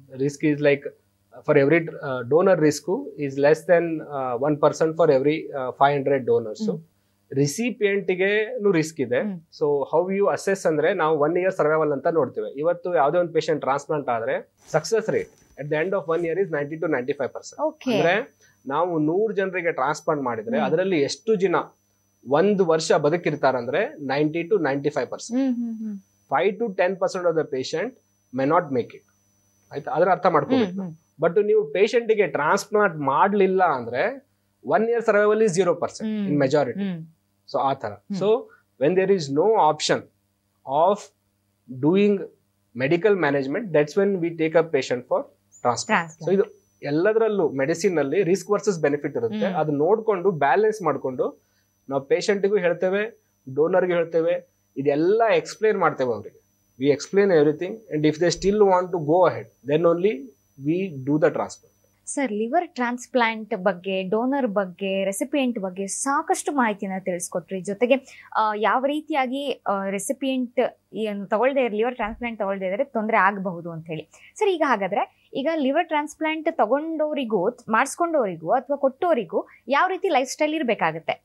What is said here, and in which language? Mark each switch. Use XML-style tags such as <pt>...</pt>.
<en>Risk is like for every donor risk is less than 1% for every 500 donors. So recipient ಗೆ risk ಇದೆ. So how you assess</en> <kn>ಅಂದ್ರೆ ನಾವು</kn> <en>1 year survival</en> <kn>ಅಂತ ನೋಡ್ತೇವೆ. ಇವತ್ತು ಯಾವುದೇ ಒಂದು</kn> <en>Patient transplant ಆದ್ರೆ success rate at the end of 1 year is 90 to 95%.</en> <kn>ಅಂದ್ರೆ ನಾವು 100 ಜನರಿಗೆ ಟ್ರಾನ್ಸ್ಪ್ಲಾಂಟ್ ಮಾಡಿದ್ರೆ ಅದರಲ್ಲಿ ಎಷ್ಟು ಜನ 1 ವರ್ಷ ಬದುಕಿರ್ತಾರಂದ್ರೆ 90 to 95%.</kn> <en>5 to 10% of the patient may not make it.</en> <kn>ಆಯ್ತಾ, ಅದರ ಅರ್ಥ ಮಾಡ್ಕೋಬೇಕು.</kn> <en>but</en> <kn>ನೀವು</kn> <en>patient ಗೆ transplant</en> <kn>ಮಾಡ್ಲಿಲ್ಲ ಅಂದ್ರೆ</kn> <en>1 year survival is 0% in majority. So</en> <kn>ಆ ತರ.</kn> <en>So when there is no option of doing medical management, that's when we take up patient for transplant. So</en> <kn>ಇದು ಎಲ್ಲದರಲ್ಲೂ</kn> <en>Medicine ಅಲ್ಲಿ risk versus benefit ಇರುತ್ತೆ.</en> <kn>ಅದು ನೋಡ್ಕೊಂಡು ಬ್ಯಾಲೆನ್ಸ್ ಮಾಡ್ಕೊಂಡು ನಾವು ಪೇಷಂಟ್ಗೂ ಹೇಳ್ತೇವೆ, ಡೋನರ್ಗೆ ಹೇಳ್ತೇವೆ, ಇದೆಲ್ಲ ಎಕ್ಸ್ಪ್ಲೇನ್ ಮಾಡ್ತೇವೆ ಅವರಿಗೆ.</kn> <en>We explain everything, and if they still want to go ahead, then only we do the transplant.</en> <kn>Sir, liver transplant ಬಗ್ಗೆ, ಡೋನರ್ ಬಗ್ಗೆ, ರೆಸಿಪಿಯೆಂಟ್ ಬಗ್ಗೆ ಸಾಕಷ್ಟು ಮಾಹಿತಿನ ತಿಳಿಸ್ಕೊಟ್ರಿ. ಜೊತೆಗೆ ಯಾವ ರೀತಿಯಾಗಿ ರೆಸಿಪಿಯೆಂಟ್ ತಗೊಳ್ದೇ ಲಿವರ್ ಟ್ರಾನ್ಸ್ಪ್ಲಾಂಟ್ ತಗೊಳ್ದೇ ಇದ್ರೆ ತೊಂದರೆ ಆಗಬಹುದು ಅಂತ ಹೇಳಿ. ಸರ್, ಈಗ ಹಾಗಾದ್ರೆ ಈಗ ಲಿವರ್ ಟ್ರಾನ್ಸ್ಪ್ಲಾಂಟ್ ತಗೊಂಡವರಿಗೂ, ಮಾಡಿಸ್ಕೊಂಡವರಿಗೂ ಅಥವಾ ಕೊಟ್ಟವರಿಗೂ ಯಾವ ರೀತಿ ಲೈಫ್ ಸ್ಟೈಲ್ ಇರಬೇಕಾಗುತ್ತೆ?</kn>